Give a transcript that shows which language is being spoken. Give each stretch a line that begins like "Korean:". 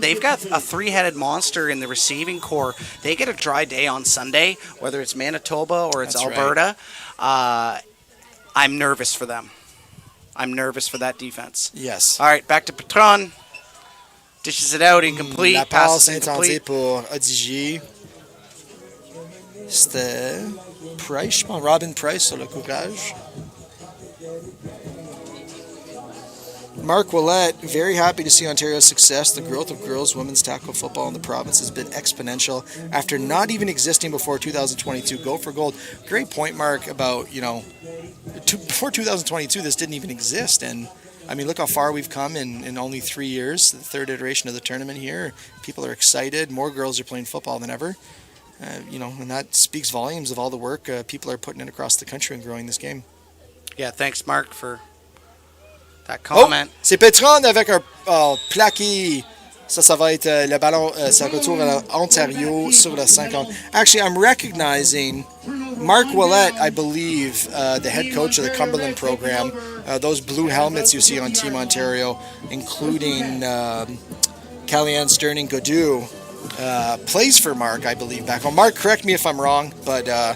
English: They've got a three-headed monster in the receiving core. They get a dry day on Sunday, whether it's Manitoba or it's That's Alberta. I'm nervous for them. I'm nervous for that defense. Yes. All right, back to Petron. Dishes it out, incomplete.
French: La
English: Pass
French: passe intentée pour Odigier. C'était Price, je pense, Robin Price sur le courage.
English: Mark Willett, very happy to see Ontario's success. The growth of girls' women's tackle football in the province has been exponential after not even existing before 2022. Go for gold. Great point, Mark, about, before 2022, this didn't even exist. And, look how far we've come in only 3 years, the third iteration of the tournament here. People are excited. More girls are playing football than ever. And that speaks volumes of all the work people are putting in across the country and growing this game. Yeah, thanks, Mark, for that comment.
French: Oh, c'est Petron avec un plaqué. Ça va être le ballon, ça retourne à Ontario sur le 50.
English: Actually, I'm recognizing Mark Willett, I believe, the head coach of the Cumberland program. Those blue helmets you see on Team Ontario, including Kellyanne Sterning-Godou, plays for Mark, I believe, back home. Mark, correct me if I'm wrong, but...